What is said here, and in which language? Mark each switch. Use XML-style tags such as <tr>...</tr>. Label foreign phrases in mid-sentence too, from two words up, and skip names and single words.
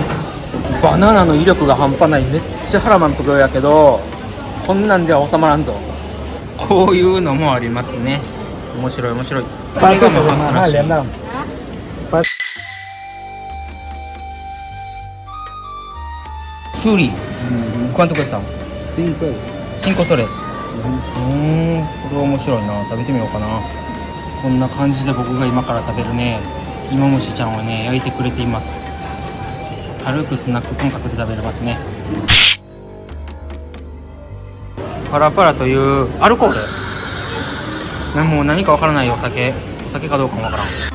<ja>バナナの威力が半端ない。めっちゃ腹満腹やけどこんなんでは収まらんぞ。こういうのもありますね。面白い面白い。これがマハスらしい。スリ</ja> <es>¿Cuánto cuesta?</es> <ja>5 soles。これ面白いな。食べてみようかな。こんな感じで僕が今から食べるね芋虫ちゃんをね焼いてくれています。軽くスナック感覚で食べれますね。パラパラというアルコール、もう何かわからないお酒かどうかもわからん。</ja>